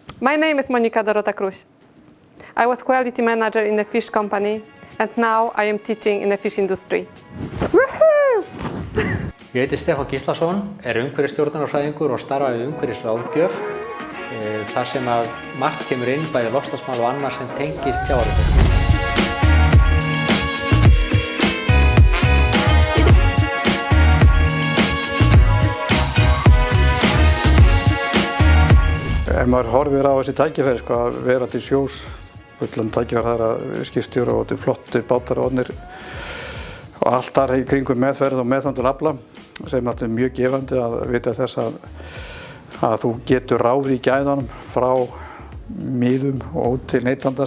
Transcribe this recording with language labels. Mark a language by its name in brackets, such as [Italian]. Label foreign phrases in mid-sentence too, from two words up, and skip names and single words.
[English] My name is Monica Dorota Cruz. I was quality manager in a fish company and now I am teaching in the fish industry. [Icelandic] Ég heiti Stefán Gíslason, umhverfisstjórnunarfræðingur og starfa við umhverfisráðgjöf þar sem að margt kemur inn bæði loftslagsmál og annað sem tengist sjávarútvegi. Ef maður horfir á þessi tækifæri, að vera til sjós, fullan tækifæri, það að skipstjóra og flottir bátar og allt þar í kringum meðferð og meðhöndlun afla, sem er mjög gefandi að vita þess að þú getur ráðið í gæðunum frá miðum og út til neytandans.